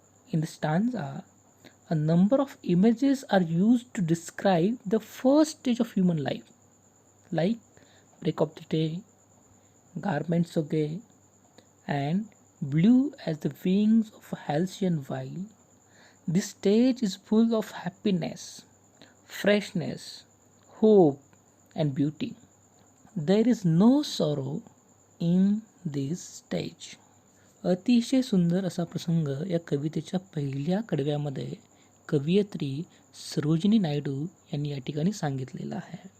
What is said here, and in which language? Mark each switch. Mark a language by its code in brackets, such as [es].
[en] In the stanza, a number of images are used to describe the first stage of human life, like break of the day, garments so gay, and blue as the wings of a halcyon wild. This stage is full of happiness, freshness, hope, and beauty. There is no sorrow in this stage. [mr] अतिशय सुंदर असा प्रसंग या कवितेच्या पहिल्या कडव्यामध्ये कवयित्री सरोजिनी नायडू यांनी या ठिकाणी सांगितलेलं आहे.